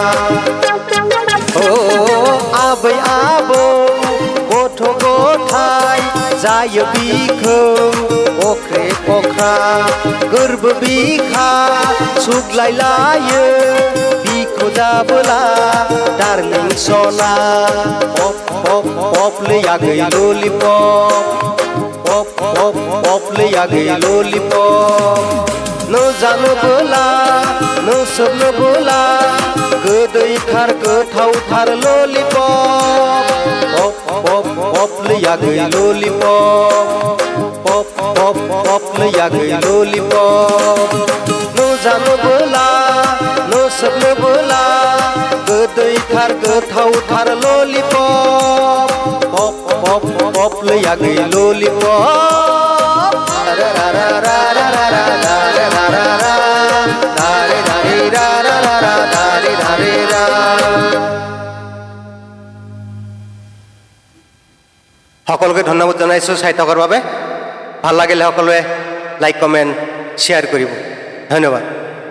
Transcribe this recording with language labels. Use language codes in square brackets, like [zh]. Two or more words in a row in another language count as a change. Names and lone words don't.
[brx] ओ आबै आबौ गथ' गथाय जायो बिखौ अख्रे पख्रा। गोरबो बिखा सुग्लायलायो बिखौ जाबोला डार्लिं सना। [hi] पॉप पॉप पॉप ले आ गई लॉलीपॉप, पॉप पॉप पॉप ले आ गई लॉलीपॉप। [brx] नो जानो बोला नो सबनो बोला गोदै थार गोथाव थार लॉलीपॉप। [hi] पॉप पॉप पॉप ले आ गई लॉलीपॉप, पॉप पॉप पॉप ले आ गई लॉलीपॉप। [brx] नो जानो बोला नो सबनो बोला गोदै थार गोथाव थार लॉलीपॉप। [hi] पॉप पॉप पॉप ले आ गई लॉलीपॉप। रा रा रा रा रा रा रा रा रा रा रा रे रा रे रा रा रा रा रे रा रे रा। [as] সকলোকে ধন্যবাদ জনাইছোঁ চাই থকাৰ বাবে। ভাল লাগিলে সকলোৱে লাইক কমেণ্ট শ্বেয়াৰ কৰিব। ধন্যবাদ।